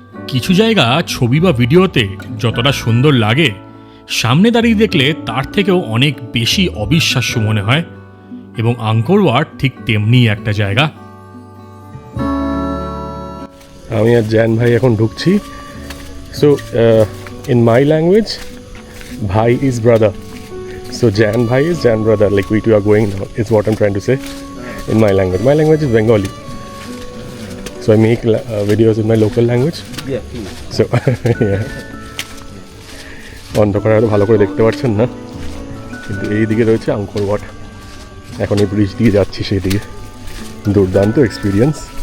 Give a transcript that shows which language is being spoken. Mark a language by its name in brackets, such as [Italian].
[Bangla] কিছু জায়গা ছবি বা ভিডিওতে যতটা সুন্দর লাগে, সামনে দাঁড়িয়ে দেখলে তার থেকেও অনেক বেশি অবিশ্বাস্য মনে হয়, এবং আঙ্কর ওয়াট ঠিক তেমনি একটা জায়গা। আমি আর জ্যান ভাই এখন ঢুকছি। [English] So in my language ভাই is brother, so Jan ভাই is Jan brother, like we two are going now is what I am trying to say in my language. My language is Bengali, so I make videos in my local language. Yeah, please. [Bangla] So yeah, অন্ধকারে হয়তো ভালো করে দেখতে পাচ্ছেন না, কিন্তু এই দিকে রয়েছে আঙ্কর ওয়াট। এখন এই ব্রিজ দিয়ে যাচ্ছি সেই দিকে। দুর্দান্ত এক্সপিরিয়েন্স।